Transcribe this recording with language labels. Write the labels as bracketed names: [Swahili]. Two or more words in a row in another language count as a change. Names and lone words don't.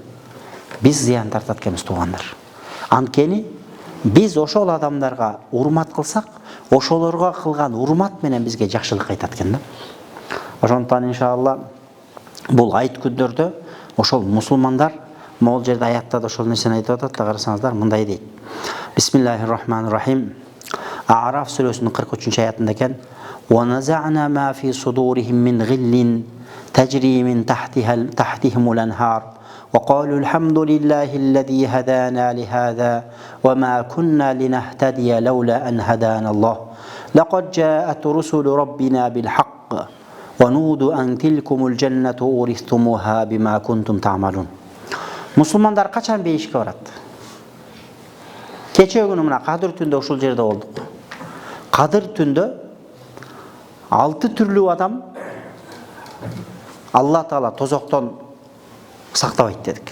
[Kyrgyz] Биз зыян тартат экенбиз, туугандар. Анткени биз ошол адамдарга урмат кылсак, ошолорго кылган урмат менен бизге жакшылык кайтат экен да. Ошондуктан иншалла бул айт күндөрдө ошол мусулмандар, могул жерде аятта да ошол нерсени айтып атат да, карасаңыздар, мындай дейт. [Arabic] بسم الله الرحمن الرحيم. [Kyrgyz] А'раф сүрөсүнүн 43-аятында экен: [Arabic] "ونزعنا ما في صدورهم من غل تجري من تحتهم الأنهار وقالوا الحمد لله الذي هدانا لهذا وما كنا لنهتدي لولا أن هدانا الله. لقد جاءت رسل ربنا بالحق ونودوا أن تلكم الجنة أورثتموها بما كنتم تعملون." [Kyrgyz] Мусулмандар качан бейишке барат? Кече күнү мына Кадыр түндө ушул жерде болдук. Кадыр түндө 6 түрлүү адам Алла Таала тозоктон сактабайт дедик.